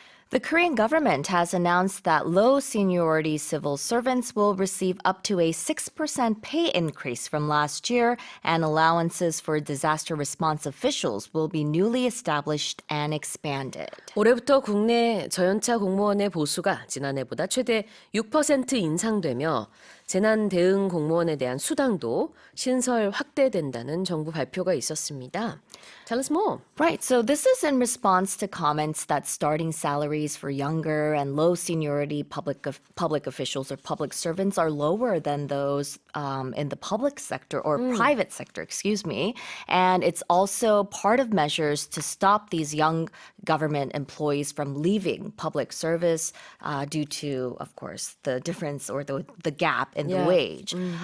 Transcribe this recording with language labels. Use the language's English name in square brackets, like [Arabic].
[English] The Korean government has announced that low-seniority civil servants will receive up to a 6% pay increase from last year, and allowances for disaster response officials will be newly established and expanded. [Korean] 올해부터 국내 저연차 공무원의 보수가 지난해보다 최대 6% 인상되며 재난 대응 공무원에 대한 수당도 신설 확대된다는 정부 발표가 있었습니다. [English] Tell us more. Right, so this is in response to comments that starting salaries for younger and low seniority public officials or public servants are lower than those in the public sector or private sector, excuse me. And it's also part of measures to stop these young government employees from leaving public service due to, of course, the difference or the gap in the wage.